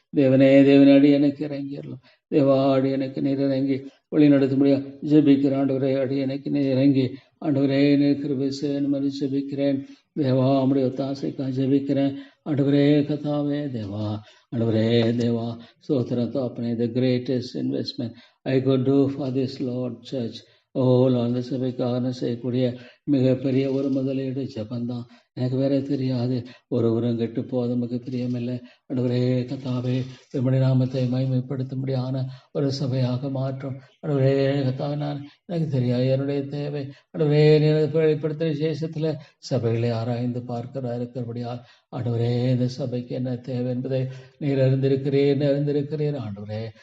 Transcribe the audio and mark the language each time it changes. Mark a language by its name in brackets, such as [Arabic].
[Tamil] தேவனே தேவனே அடி எனக்கு இறங்கிடலும். தேவா அடி எனக்கு நீர் இறங்கி வழி நடத்தும்படியாக ஜெபிக்கிறேன். ஆண்டவரே அடி எனக்கு நீர் இறங்கி ஆண்டவரே நீர் கிருபை செய்யணும் என்று ஜெபிக்கிறேன். தேவா உம்முடைய ஒத்தாசைக்காக ஜெபிக்கிறேன். ஆண்டவரே கர்த்தாவே தேவா, ஆண்டவரே தேவா ஸ்தோத்திரம் தகப்பனே. [English] the greatest investment I could do for this Lord church. [Tamil] ஓ அந்த சபைக்காக செய்யக்கூடிய மிகப்பெரிய ஒரு முதலீடு ஜபந்தான். எனக்கு வேற தெரியாது. ஒருவரும் கெட்டு போக நமக்கு பிரியமில்லை. ஆண்டவரே கத்தாவே, உம்முடைய நாமத்தை மகிமைப்படுத்தும்படியான ஒரு சபையாக மாற்றும். ஆண்டவரே கத்தாவே, எனக்கு தெரியாது என்னுடைய தேவை. ஆண்டவரே வெளிப்படுத்தின விசேஷத்துல சபைகளை ஆராய்ந்து இருக்கிறபடியால் ஆண்டவரே இந்த சபைக்கு என்ன தேவை என்பதை நீர் அறிந்திருக்கிறீர் ஆண்டவரே.